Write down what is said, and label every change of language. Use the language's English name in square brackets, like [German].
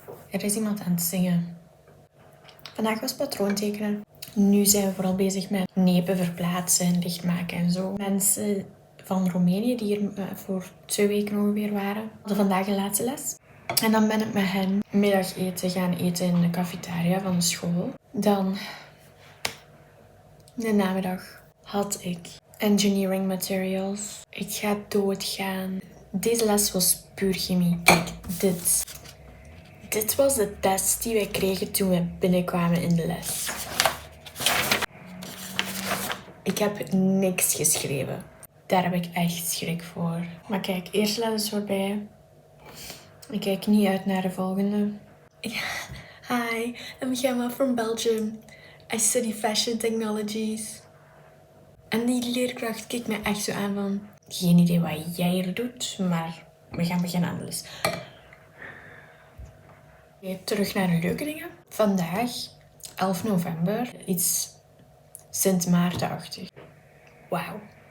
[Dutch] Er is iemand aan het zingen. Vandaag was patroontekenen. Nu zijn we vooral bezig met nepen verplaatsen en dichtmaken en zo. Mensen van Roemenië die hier voor 2 weken ongeveer waren, hadden vandaag de laatste les. En dan ben ik met hen middageten gaan eten in de cafetaria van de school. Dan, de namiddag, had ik engineering materials. Ik ga doodgaan. Deze les was puur chemie. Kijk, dit was de test die wij kregen toen we binnenkwamen in de les. Ik heb niks geschreven. Daar heb ik echt schrik voor. Maar kijk, eerste les is voorbij. Ik kijk niet uit naar de volgende. [English] Hi, I'm Gemma from Belgium. I study fashion technologies. [Dutch] En die leerkracht kijkt me echt zo aan van... Geen idee wat jij hier doet, maar we gaan beginnen aan de les. Terug naar de leuke dingen. Vandaag, 11 november, iets Sint Maarten-achtig. Wauw.